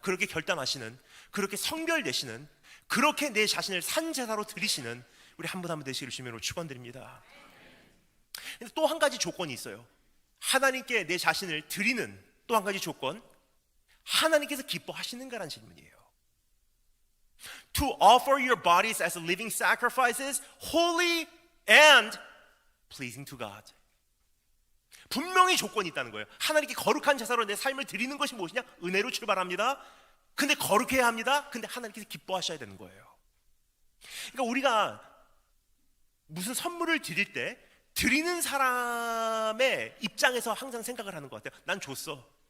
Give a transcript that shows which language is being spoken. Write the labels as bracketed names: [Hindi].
[Korean] 그렇게 결단하시는, 그렇게 성별되시는, 그렇게 내 자신을 산제사로 드리시는 우리 한 분 한 분 되시기를 주님으로 축원드립니다. 근데 또 한 가지 조건이 있어요. 하나님께 내 자신을 드리는 또 한 가지 조건, 하나님께서 기뻐하시는가라는 질문이에요. [English] To offer your bodies as living sacrifices, holy and pleasing to God. [Korean] 분명히 조건이 있다는 거예요. 하나님께 거룩한 제사로 내 삶을 드리는 것이 무엇이냐? 은혜로 출발합니다. 근데 거룩해야 합니다. 근데 하나님께서 기뻐하셔야 되는 거예요. 그러니까 우리가 무슨 선물을 드릴 때 드리는 사람의 입장에서 항상 생각을 하는 것 같아요. 난 줬어.